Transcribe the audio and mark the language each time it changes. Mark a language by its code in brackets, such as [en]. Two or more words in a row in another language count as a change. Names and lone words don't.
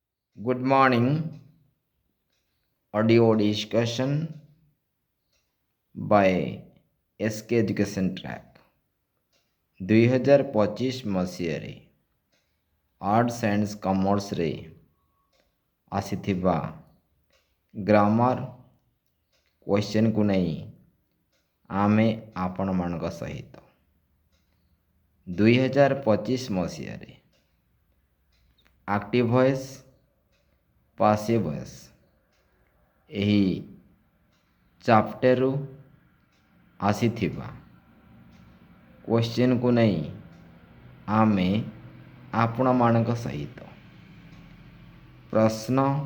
[en] Good morning. Audio discussion by SK Education Track 2025 [or] ମସିହାରେ [en] arts and commerce [or] ଆସିଥିବା [en] grammar question [or] ନେଇ ଆମେ ଆପଣମାନଙ୍କ ସହିତ 2025 ମସିହାରେ [en] active voice passive voice [or] ଏହି ଚାପ୍ଟରରୁ ଆସିଥିବା କ୍ୱେଶ୍ଚନକୁ ନେଇ ଆମେ ଆପଣମାନଙ୍କ ସହିତ ପ୍ରଶ୍ନ